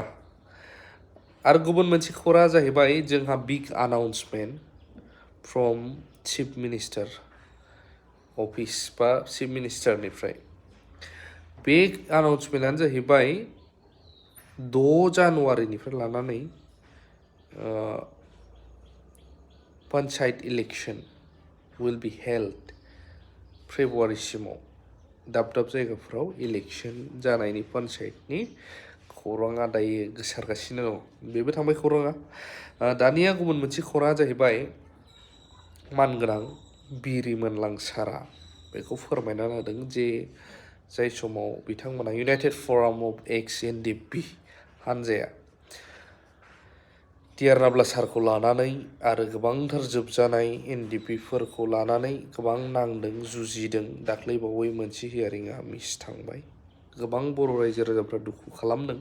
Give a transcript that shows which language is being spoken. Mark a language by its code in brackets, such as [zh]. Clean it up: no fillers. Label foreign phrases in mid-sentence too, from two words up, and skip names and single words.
[brx] आरो गुबुन मोनसे खौराङा जाहैबाय जोंहा [en] big announcement from Chief Minister Office [brx] बा चिफ मिनिस्टारनिफ्राय बे आनाउन्समेन्टआनो जाहैबाय 6 जानुवारिनिफ्राय लानानै [en] Panchayat election will be held [brx] फेब्रुवारिसिमाव दाब दाब जायगाफोराव इलेक्शन जानायनि पन्चायतनि खौराङा दायो गोसारगासिनो दं। बेबो थांबाय खौराङा। दानिया गुबुन मोनसे खौराङा जाहैबाय मानगोनां बिरिमोनलां सारा बेखौ फोरमायना होदों जे जाय समाव बिथांमोना इउनाइटेड फराम अफ एक्स एनडिपि हानजाया टिआर नाब्ला सारखौ लानानै आरो गोबांथार जोबजानाय एनडिपिफोरखौ लानानै गोबां नांदों जुजिदों दाख्लैबावै मोनसे हियारिंआ मिस थांबाय गोबां बर' रायजो राजाफ्रा दुखु खालामदों।